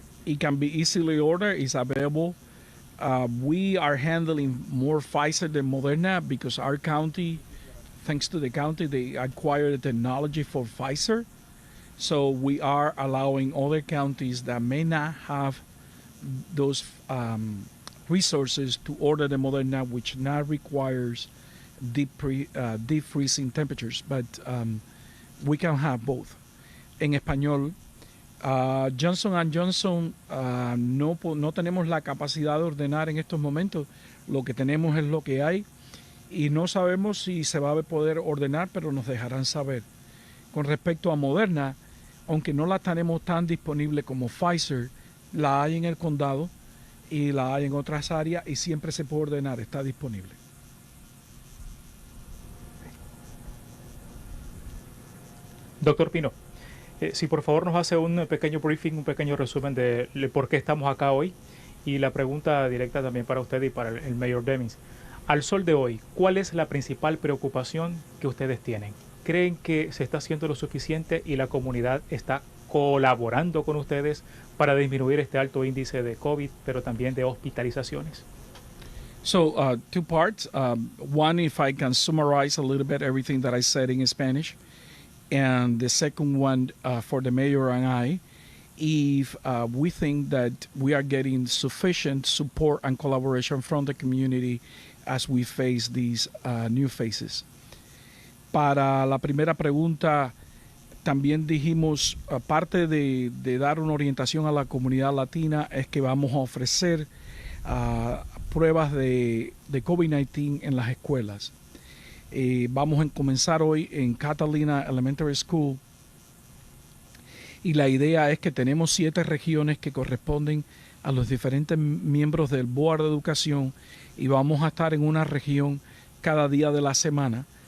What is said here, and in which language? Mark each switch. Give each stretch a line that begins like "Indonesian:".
English: It can be easily ordered. It's available. We are handling more Pfizer than Moderna because our county, thanks to the county, they acquired the technology for Pfizer. So we are allowing other counties that may not have those resources to order the Moderna, which now requires deep freezing temperatures. But we can have both.
Spanish: En español, Johnson & Johnson no tenemos la capacidad de ordenar en estos momentos. Lo que tenemos es lo que hay y no sabemos si se va a poder ordenar, pero nos dejarán saber. Con respecto a Moderna, aunque no la tenemos tan disponible como Pfizer, la hay en el condado y la hay en otras áreas y siempre se puede ordenar, está disponible. Doctor Pino, si por favor nos hace un pequeño briefing, un pequeño resumen de por qué estamos acá hoy y la pregunta directa también para usted y para el Mayor Demings. Al sol de hoy, ¿cuál es la principal preocupación que ustedes tienen? ¿Creen que se está haciendo lo suficiente y la comunidad está colaborando con ustedes para disminuir este alto índice de COVID, pero también de hospitalizaciones?
English: So, two parts. One, if I can summarize a little bit everything that I said in Spanish. And the second one for the mayor and I, if we think that we are getting sufficient support and collaboration from the community as we face these new phases.
Spanish: Para la primera pregunta, también dijimos, aparte de dar una orientación a la comunidad latina, es que vamos a ofrecer pruebas de COVID-19 en las escuelas. Vamos a comenzar hoy en Catalina Elementary School y la idea es que tenemos 7 regiones que corresponden a los diferentes miembros del Board de Educación y vamos a estar en una región cada día de la semana.